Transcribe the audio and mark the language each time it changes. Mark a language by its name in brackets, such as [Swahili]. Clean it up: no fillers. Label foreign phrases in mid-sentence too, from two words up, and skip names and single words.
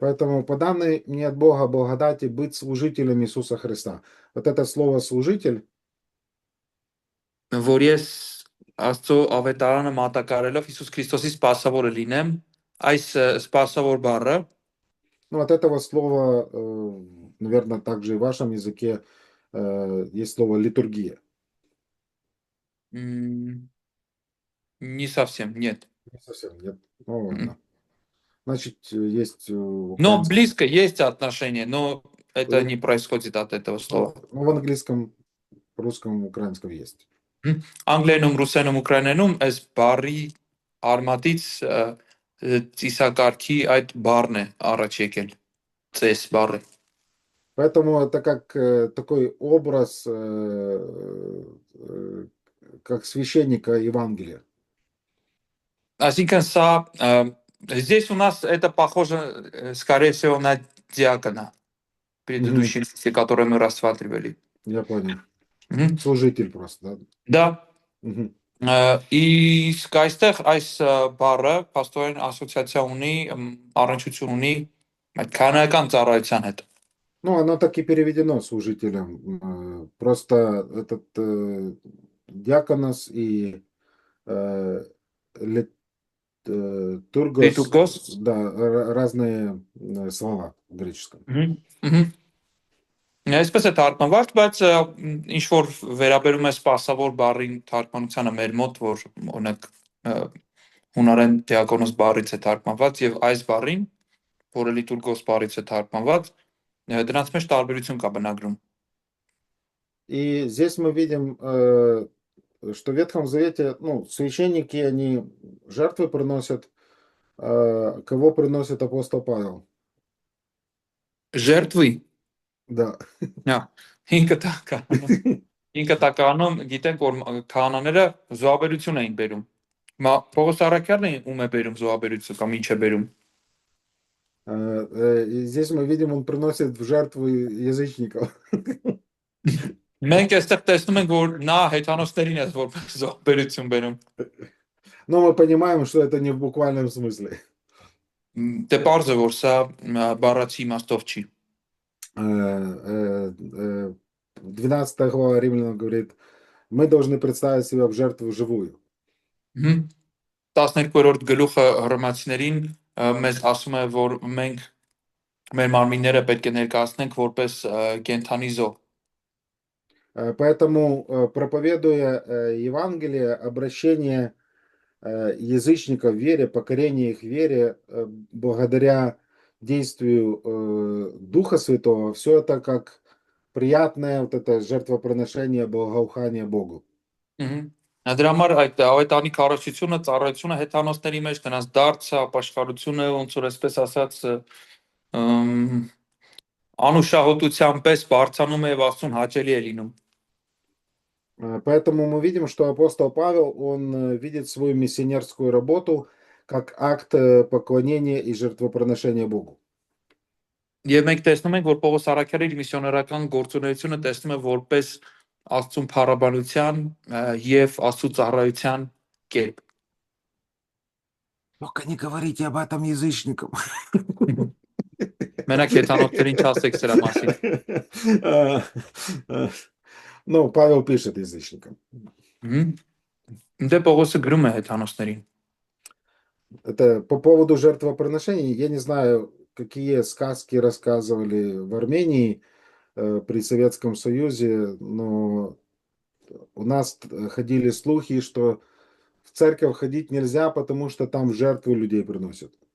[Russian] Поэтому по данной мне от Бога благодати быть служителем Иисуса Христа. Вот это слово «служитель», [Armenian] որ ես Աստծո ավետարանը մատակարելով Հիսուս Քրիստոսի սպասավորը լինեմ, այս սպասավոր բառը [Russian] ну, от этого слова, наверное, также и в вашем языке есть слово «литургия». не совсем, нет. Не совсем, нет. Ну, ладно. Значит, есть Но украинском... близко есть отношения, но это не происходит от этого слова. Ну, в английском, русском, украинском есть. [Armenian] Անգլերենում, ռուսերենում, ուկրաիներենում այս բառի արմատից ծիսակարգի այդ բառն է առաջ եկել, ծես բառը։ [Russian] Поэтому это как такой образ, как священника Евангелия. [Armenian] Այսինքն սա [Russian] здесь у нас это похоже, скорее всего, на диакона, предыдущий, который мы рассматривали. Я понял. Служитель просто, Да. да? Угу. [Armenian] Իսկ այստեղ այս բառը փաստորեն ասոցիացիա ունի, առնչություն ունի այդ քանական ծառայության հետ։ [Russian] Ну, оно так и переведено служителем. Просто этот диаконос и тургос, да, разные слова в греческом. [Armenian] Այսպես է թարգմանված, բայց ինչ որ վերաբերում է սպասավոր բառին թարգմանությանը մեր մոտ, որ օրինակ հունարեն դիակոնոս բառից է թարգմանված եւ այս бառին, որը լիտուրգոս բառից է թարգմանված, դրանց մեջ տարբերություն կա բնագրում։ [Russian] И здесь мы видим, что в Ветхом Завете, ну, священники, они жертвы приносят, кого приносит апостол Павел? Жертвы? Да. [Armenian] Ինքը տականում գիտենք, որ քահանաները զոհաբերություն էին բերում։ Պողոս առաքյալն ում է բերում զոհաբերություն կամ ինչ է բերում։ [Russian] Здесь мы видим, он приносит в жертву язычников. [Armenian] Մենք այստեղ տեսնում ենք, որ նա հեթանոսներին է որպես զոհաբերություն բերում։ [Russian] Но мы понимаем, что это не в буквальном смысле. [Armenian] Դե պարզ է, որ սա բառացի իմաստով չի։ [Russian] 12 глава Римлянам говорит, мы должны представить себя в жертву живую. [Armenian] 12-րդ գլուխը հռոմեացիներին մեզ ասում է, որ մենք մեր մարմինները պետք է ներկայացնենք որպես կենդանի զոհ։ [Russian] Поэтому, проповедуя Евангелие, обращение язычников в вере, покорение их вере, благодаря действию Духа Святого, все это как приятное вот это жертвоприношение, благоухание Богу. [Armenian] Դրա համար այդ ավետարանի քարոզությունը, ծառայությունը հեթանոսների մեջ դրանց դարձը, ապաշխարությունը, ոնց որ այսպես ասած, անուշահոտության պես բարձանում է եւ Աստծուն հաճելի է լինում։ [Russian] Поэтому мы видим, что апостол Павел, он видит свою миссионерскую работу как акт поклонения и жертвоприношения Богу. [Armenian] Եվ մենք տեսնում ենք, որ Պողոս առաքյալը իր միսիոներական գործունեությունը տեսնում է որպես Աստծուն փառաբանության եւ Աստծո ծառայության կերպ։ [Russian] Только не говорите об этом язычникам. [Armenian] Մենակ հեթանոսներին չասեք սրա մասին։ [Russian] Ну, Павел пишет язычникам. [Armenian] Դե Պողոսը գրում է հեթանոսներին։ [Russian] Это по поводу жертвоприношений. Я не знаю, какие сказки рассказывали в Армении при Советском Союзе, но у нас ходили слухи, что в церковь ходить нельзя, потому что там в жертву людей приносят.